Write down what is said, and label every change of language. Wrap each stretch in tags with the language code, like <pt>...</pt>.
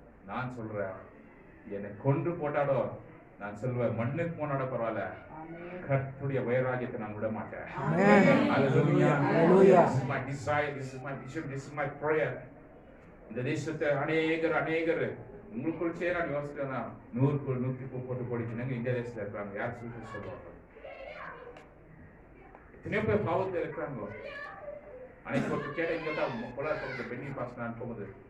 <ta>நான் சொல்றேன், என்னை கொன்று போட்டாடோ நான் சொல்வேன், மண்ணுக்கு போனாட பரவாயில்ல, கர்த்தருடைய வைராகியத்தை நான் விட மாட்டேன்.</ta> <en>Hallelujah, hallelujah. This is my desire, this is my vision, this is my prayer.</en> <ta>இந்த தேசத்தை அநேகர் உங்களுக்குள் சேர நான் யோசிச்சேன்னா 100-130 கோடி ஜனங்க இந்தியா தேசத்துல இருக்காங்க. யார் சொல்லுவாங்க? எத்தனையோ பேர் பாவத்தில் இருக்கிறாங்க. அன்னைக்கு ஒரு கேட்ட இங்க தான் பொள்ளாச்சி பெண்ணி பாஸ் நான் போகுது.</ta>